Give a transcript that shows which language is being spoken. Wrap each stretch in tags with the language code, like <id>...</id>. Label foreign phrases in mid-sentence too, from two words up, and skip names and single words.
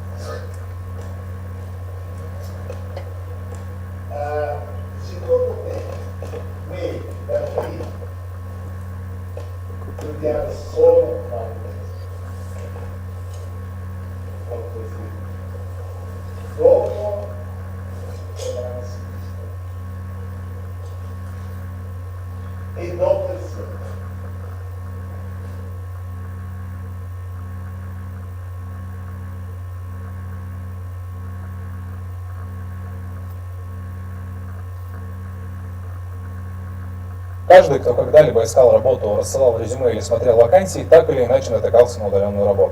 <it>secondo me da qui vediamo solo così dopo la sinistra e dopo il centro.</it> <ru>Каждый, кто когда-либо искал работу, рассылал резюме или смотрел вакансии, так или иначе натыкался на удаленную работу.</ru>